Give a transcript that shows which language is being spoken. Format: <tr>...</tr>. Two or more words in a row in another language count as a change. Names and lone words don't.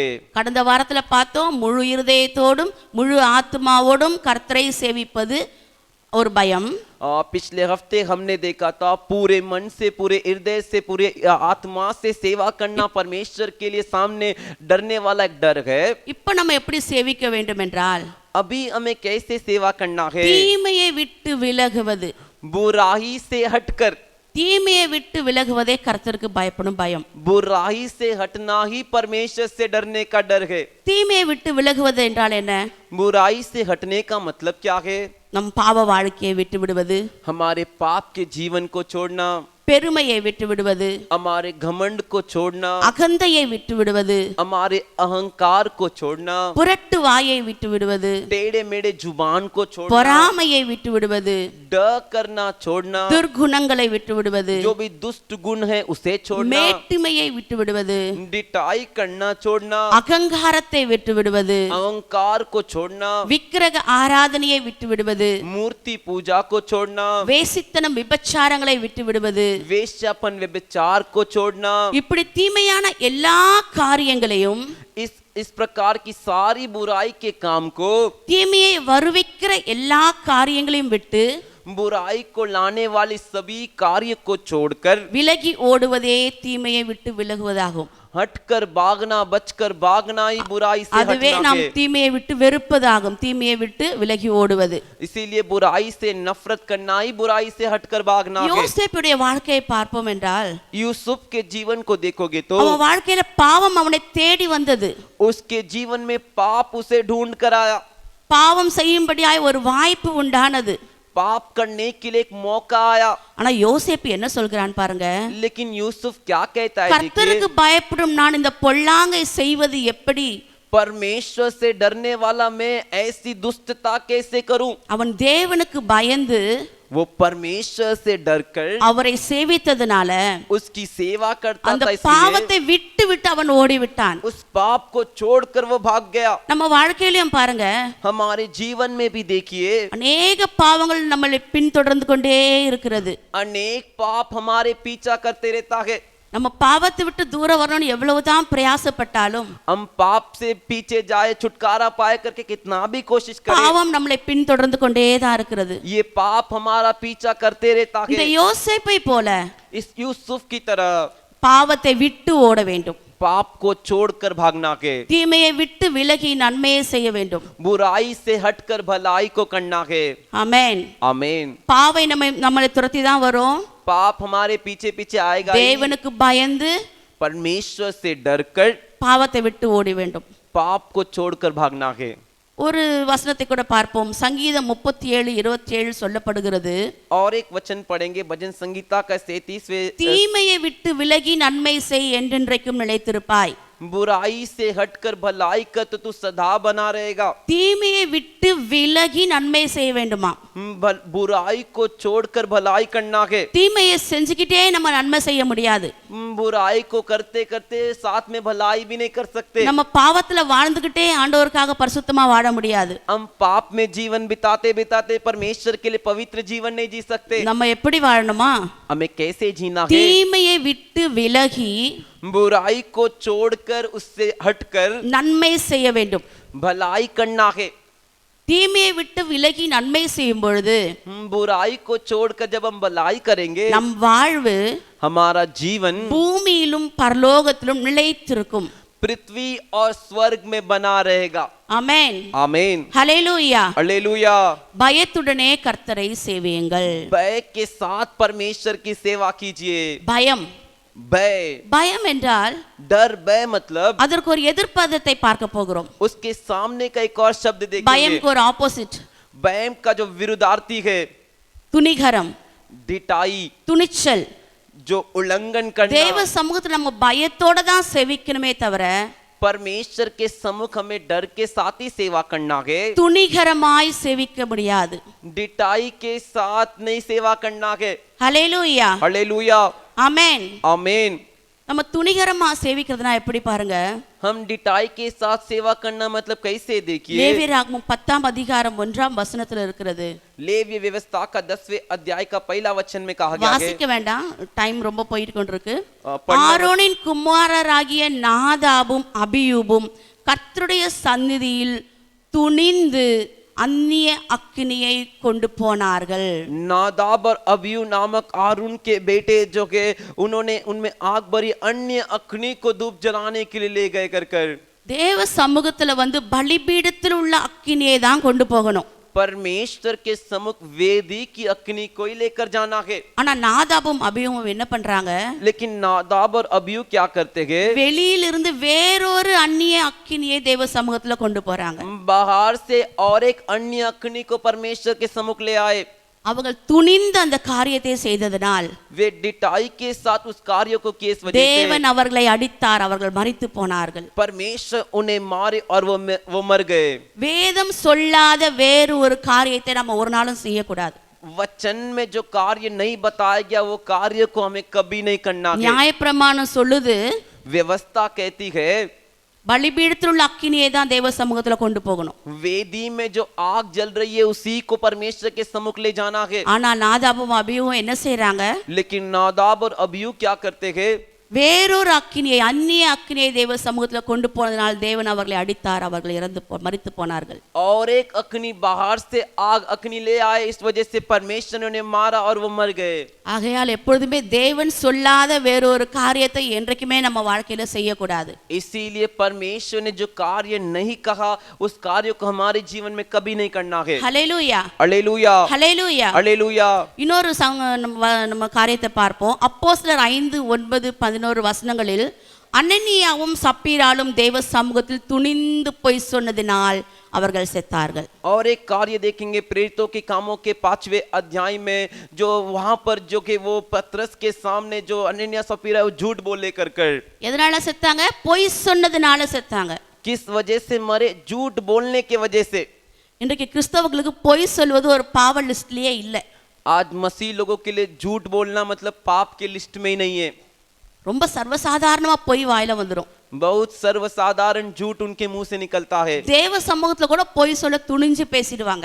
<ta>கடந்த வாரத்துல பார்த்தோம், முழு இருதயத்தோடும் முழு ஆத்மாவோடும் கர்த்தரை சேவிப்பது ஒரு பயம்.</ta> <hi>पिछले हफ्ते हमने देखा था पूरे मन से, पूरे हृदय से, पूरे आत्मा से सेवा करना परमेश्वर के लिए सामने डरने वाला एक डर है।</hi> <ta>இப்ப நம்ம எப்படி சேவிக்க வேண்டும் என்றால்,</ta> <hi>अभी हमें कैसे सेवा करना है?</hi> <ta>தீமையை விட்டு விலகுவது,</ta> <hi>बुराई से हटकर,</hi> <ta>தீமையை விட்டு விலகுவதே கர்த்தருக்கு பயப்படும் பயம்.</ta> <hi>बुराई से हटना ही परमेश्वर से डरने का डर है।</hi> <ta>தீமையை விட்டு விலகுவது என்றால் என்ன?</ta> <hi>बुराई से हटने का मतलब क्या है?</hi> <ta>நம் பாவ வாழ்க்கையை விட்டு விடுவது,</ta> <hi>हमारे पाप के जीवन को छोड़ना,</hi> <ta>பெருமையை விட்டு விடுவது,</ta> <hi>हमारे घमंड को छोड़ना,</hi> <ta>அகந்தையை விட்டு விடுவது,</ta> <hi>हमारे अहंकार को छोड़ना,</hi> <ta>புரட்டு வாயை விட்டு விடுவது,</ta> <hi>टेढ़े मेढ़े जुबान को छोड़ना,</hi> <ta>பொறாமையை விட்டு விடுவது,</ta> <hi>डर करना छोड़ना,</hi> <ta>துர்குணங்களை விட்டு விடுவது,</ta> <hi>जो भी दुष्ट गुण है उसे छोड़ना,</hi> <ta>மேட்டுமையை விட்டு விடுவது,</ta> <hi>डिटाई करना छोड़ना,</hi> <ta>அகங்காரத்தை விட்டு விடுவது,</ta> <hi>अहंकार को छोड़ना,</hi> <ta>விக்கிரக ஆராதனையை விட்டு விடுவது,</ta> <hi>मूर्ति पूजा को छोड़ना,</hi> <ta>வேசித்தனம் விபச்சாரங்களை விட்டு விடுவது,</ta> <hi>वेश्यापन व्यभिचार को छोड़ना।</hi> <ta>இப்படி தீமையான எல்லா காரியங்களையும்,</ta> <hi>इस प्रकार की सारी बुराई के काम को,</hi> <ta>தீமையை வருவிக்கிற எல்லா காரியங்களையும் விட்டு</ta> <hi>बुराई को लाने वाले सभी कार्य को छोड़कर</hi> <ta>விலகி ஓடுவதே தீமையை விட்டு விலகுவதாகும்.</ta> <hi>हटकर भागना, बचकर भागना ही बुराई से</hi> <ta>அதுவே</ta> <hi>हटना</hi> <ta>நாம்</ta> <hi>है।</hi> <ta>தீமையை விட்டு வெறுப்பதாகும். தீமையை விட்டு விலகி ஓடுவது.</ta> <hi>इसीलिए बुराई से नफरत करना ही बुराई से हटकर भागना है।</hi> <ta>யோசேப்புடைய வாழ்க்கையை பார்ப்போம் என்றால்,</ta> <hi>यूसुफ के जीवन को देखोगे तो</hi> <ta>அவன் வாழ்க்கையில பாவம் அவனை தேடி வந்தது.</ta> <hi>उसके जीवन में पाप उसे ढूंढ कर आया,</hi> <ta>பாவம் செய்யும்படியாய் ஒரு வாய்ப்பு உண்டானது.</ta> <hi>पाप करने के लिए एक मौका आया।</hi> <ta>ஆனா யோசேப்பு என்ன சொல்கிறான் பாருங்க,</ta> <hi>लेकिन यूसुफ क्या कहता है?</hi> <ta>கர்த்தருக்கு பயப்படும் நான் இந்த பொல்லாங்கை செய்வது எப்படி?</ta> <hi>परमेश्वर से डरने वाला मैं ऐसी दुष्टता कैसे करूं?</hi> <ta>அவன் தேவனுக்கு பயந்து</ta> <hi>वो परमेश्वर से डरकर</hi> <ta>அவரை சேவித்ததனால</ta> <hi>उसकी सेवा करता</hi> <ta>அந்த</ta> <hi>था, इसलिए</hi> <ta>பாவத்தை விட்டு விட்டு அவன் ஓடிவிட்டான்.</ta> <hi>उस पाप को छोड़कर वो भाग गया।</hi> <ta>நம்ம வாழ்க்கையிலும் பாருங்க,</ta> <hi>हमारे जीवन में भी देखिए</hi> <ta>அநேக பாவங்கள் நம்மளை பின்தொடர்ந்து கொண்டே இருக்கிறது.</ta> <hi>अनेक पाप हमारे पीछा करते रहता है।</hi> <ta>நம்ம பாவத்தை விட்டு தூரம் வரணும்னு எவ்வளவுதான் பிரயாசப்பட்டாலும்</ta> <hi>हम पाप से पीछे जाए, छुटकारा पाए करके कितना भी कोशिश करें,</hi> <ta>பாவம் நம்மளை பின்தொடர்ந்து கொண்டே தான் இருக்கிறது.</ta> <hi>ये पाप हमारा पीछा करते रहता</hi> <ta>இந்த</ta> <hi>है।</hi> <ta>யோசேப்பை போல</ta> <hi>इस यूसुफ की तरह</hi> <ta>பாவத்தை விட்டு ஓட வேண்டும்.</ta> <hi>पाप को छोड़कर भागना के,</hi> <ta>தீமையை விட்டு விலகி நன்மையை செய்ய வேண்டும்.</ta> <hi>बुराई से हटकर भलाई को करना है।</hi> <ta>ஆமென்.</ta> <hi>आमीन।</hi> <ta>பாவை நம்மளை துரத்தி தான் வரும்.</ta> <hi>पाप हमारे पीछे पीछे आएगा ही।</hi> <ta>தேவனுக்கு பயந்து</ta> <hi>परमेश्वर से डरकर</hi> <ta>பாவத்தை விட்டு ஓடி வேண்டும்.</ta> <hi>पाप को छोड़कर भागना है।</hi> <ta>ஒரு வசனத்தை கூட பார்ப்போம். சங்கீதம் 37:27 சொல்லப்படுகிறது,</ta> <hi>और एक वचन पढ़ेंगे भजन संगीता का 33वें,</hi> <ta>தீமையை விட்டு விலகி நன்மை செய் என்றென்றைக்கும் நிலைத்திருப்பாய்.</ta> <hi>बुराई से हटकर भलाई कर तो तू सदा बना रहेगा।</hi> <ta>தீமையை விட்டு விலகி நன்மை செய்ய வேண்டுமா?</ta> <hi>बुराई को छोड़कर भलाई करना है।</hi> <ta>தீமையை செஞ்சுக்கிட்டே நம்ம நன்மை செய்ய முடியாது.</ta> <hi>बुराई को करते करते साथ में भलाई भी नहीं कर सकते।</hi> <ta>நம்ம பாவத்துல வாழ்ந்துகிட்டே ஆண்டவருக்காக பரிசுத்தமா வாழ முடியாது.</ta> <hi>हम पाप में जीवन बिताते बिताते परमेश्वर के लिए पवित्र जीवन नहीं जी सकते।</hi> <ta>நம்ம எப்படி வாழணுமா?</ta> <hi>हमें कैसे जीना है?</hi> <ta>தீமையை விட்டு விலகி</ta> <hi>बुराई को छोड़कर उससे हटकर</hi> <ta>நன்மை செய்ய வேண்டும்.</ta> <hi>भलाई करना है।</hi> <ta>தீமையை விட்டு விலகி நன்மை செய்யும் பொழுது</ta> <hi>बुराई को छोड़कर जब हम भलाई करेंगे</hi> <ta>நம் வாழ்வு</ta> <hi>हमारा जीवन</hi> <ta>பூமியிலும் பரலோகத்திலும் நிலைத்திருக்கும்.</ta> <hi>पृथ्वी और स्वर्ग में बना रहेगा।</hi> <ta>ஆமென்.</ta> <hi>आमीन।</hi> <ta>ஹல்லேலூயா.</ta> <hi>हालेलुया।</hi> <ta>பயத்துடனே கர்த்தரை சேவியுங்கள்.</ta> <hi>भय के साथ परमेश्वर की सेवा कीजिए।</hi> <ta>பயம்,</ta> <hi>भय,</hi> <ta>பயம் என்றால்</ta> <hi>डर, भय मतलब</hi> <ta>அதற்கு ஒரு எதிர்ப்பதத்தை பார்க்க போகிறோம்.</ta> <hi>उसके सामने का एक और शब्द देखेंगे।</hi> <ta>பயம்க்கு ஒரு ஆப்போசிட்</ta> <hi>भय का जो विरुद्धार्थी है</hi> <ta>துணிகரம்,</ta> <hi>ढिठाई,</hi> <ta>துணிச்சல்.</ta> <hi>जो उल्लंघन करना।</hi> <ta>தேவ சமூகத்துல நம்ம பயத்தோட தான் சேவிக்கணுமே தவிர</ta> <hi>परमेश्वर के सम्मुख हमें डर के साथ ही सेवा करना है।</hi> <ta>துணிகரமாய் சேவிக்க முடியாது.</ta> <hi>ढिठाई के साथ नहीं सेवा करना है।</hi> <ta>ஹல்லேலூயா.</ta> <hi>हालेलुया।</hi> <ta>ஆமென்.</ta> <hi>आमीन।</hi> <ta>நம்ம துணிகரமா சேவிக்கிறதுனா எப்படி பாருங்க?</ta> <hi>हम ढिठाई के साथ सेवा करना मतलब कैसे देखिए।</hi> <ta>லேவியராகமம் 10ஆம் அதிகாரம் 1ஆம் வசனத்துல இருக்கிறது.</ta> <hi>लेवीय व्यवस्था का 10वें अध्याय का पहला वचन में कहा गया है।</hi> <ta>வாசிக்க வேண்டாம், டைம் ரொம்ப போயிட்டு கொண்டிருக்கு.</ta> <hi>पढ़ना-</hi> <ta>ஆரோனின் குமாரராகிய நாதாபும் அபியூபும் கர்த்தருடைய சந்நிதியில் துணிந்து अन्य अग्निயை கொண்டு போனார்கள்.</ta> <hi>नादाब और अबीऊ नामक आरून के बेटे जो के उन्होंने उनमें आग भरी अन्य अग्नि को धूप जलाने के लिए ले गए कर</hi> <ta>தேவ சமூகத்துல வந்து பலிபீடத்தில் உள்ள அக்கினியை தான் கொண்டு போகணும்.</ta> <hi>परमेश्वर के सम्मुख वेदी की अग्नि को ही लेकर जाना है।</hi> <ta>ஆனா நாதாபும் அபியூவும் என்ன பண்றாங்க?</ta> <hi>लेकिन नादाब और अबीऊ क्या करते हैं?</hi> <ta>வெளியிலிருந்து வேறொரு அந்நிய அக்கினியை தேவ சமூகத்துல கொண்டு போறாங்க.</ta> <hi>बाहर से और एक अन्य अग्नि को परमेश्वर के सम्मुख ले आए।</hi> <ta>அவர்கள் துணிந்து அந்த காரியத்தை செய்ததனால்</ta> <hi>वे ढिठाई के साथ उस कार्य को किए इस वजह</hi> <ta>தேவன்</ta> <hi>से</hi> <ta>அவர்களை அடித்தார், அவர்கள் மரித்து போனார்கள்.</ta> <hi>परमेश्वर उन्हें मारे और वो मर गए।</hi> <ta>வேதம் சொல்லாத வேறு ஒரு காரியத்தை நம்ம ஒரு நாளும் செய்யக்கூடாது.</ta> <hi>वचन में जो कार्य नहीं बताया गया वो कार्य को हमें कभी नहीं करना है।</hi> <ta>நியாயப்பிரமாணம் சொல்லுது</ta> <hi>व्यवस्था कहती है</hi> <ta>பலிபீடத்தில் உள்ள அக்கினியை தான் தேவ சமூகத்துல கொண்டு போகணும்.</ta> <hi>वेदी में जो आग जल रही है उसी को परमेश्वर के सम्मुख ले जाना है।</hi> <ta>ஆனா நாதாபும் அபியூவும் என்ன செய்றாங்க?</ta> <hi>लेकिन नादाब और अबीऊ क्या करते हैं?</hi> <ta>வேறொரு அக்கினியை, அந்நிய அக்கினியை தேவ சமூகத்துல கொண்டு போனதனால் தேவன் அவர்களை அடித்தார், அவர்கள் மரித்து போனார்கள்.</ta> <hi>और एक अग्नि बाहर से आग अग्नि ले आए, इस वजह से परमेश्वर ने उन्हें मारा और वो मर गए।</hi> <ta>ஆகையால் எப்பொழுதுமே தேவன் சொல்லாத வேறொரு காரியத்தை என்றைக்குமே நம்ம வாழ்க்கையில செய்யக்கூடாது.</ta> <hi>इसीलिए परमेश्वर ने जो कार्य नहीं कहा उस कार्य को हमारे जीवन में कभी नहीं करना है।</hi> <ta>ஹல்லேலூயா.</ta> <hi>हालेलुया।</hi> <ta>ஹல்லேலூயா.</ta> <hi>हालेलुया।</hi> <ta>இன்னொரு நம்ம காரியத்தை பார்ப்போம். அப்போஸ்தலர் 5:9-11 வசனங்களில் அனனியாவும் சப்பீராலும் தேவ சமூகத்தில் துணிந்து பொய் சொன்னதினால் அவர்கள் செத்தார்கள்.</ta> <hi>और एक कार्य देखेंगे प्रेरितों के कामों के 5वें अध्याय में, जो वहां पर जो कि वो पतरस के सामने जो अनन्या सफीरा वो झूठ बोले कर</hi> <ta>எதனால செத்தாங்க? பொய் சொன்னதினால செத்தாங்க.</ta> <hi>किस वजह से मरे? झूठ बोलने के वजह से।</hi> <ta>இன்றைக்கு கிறிஸ்தவர்களுக்கு பொய் சொல்வது ஒரு பாவ லிஸ்ட்லயே இல்லை.</ta> <hi>आज मसीह लोगों के लिए झूठ बोलना मतलब पाप के लिस्ट में ही नहीं है।</hi> <ta>ரொம்ப சர்வசாதாரணமா பொய் வாயில வந்துரும்.</ta> <hi>बहुत सर्वसाधारण झूठ उनके मुंह से निकलता है।</hi> <ta>தேவ சமூகத்துல கூட பொய் சொல்ல துணிஞ்சு பேசிடுவாங்க.</ta>